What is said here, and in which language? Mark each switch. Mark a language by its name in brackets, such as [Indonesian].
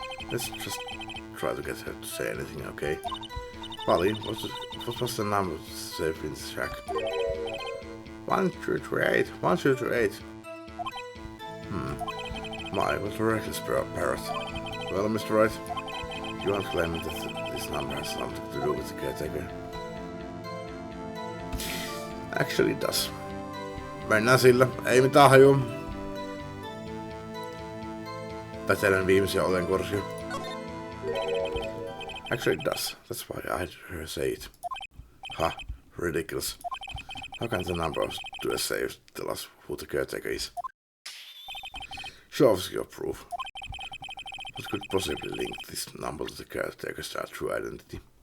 [English] Let's just try to get her to say anything, okay? Polly, what was the number of the safe in the shack? 1238. 1238. My, what a reckless parrot. Well, Mr. Wright, you aren't claiming that this number has something to do with the caretaker. Actually it does. [Finnish] Mennään sillä, ei mitään hajua. Pätelen viimeisiä olenkorsia. [English] Actually it does. That's why I had her say it. Ha, ridiculous. How can the number of to a safe tell us who the caretaker is? Show us your proof. What could possibly link this number to the caretaker's true identity?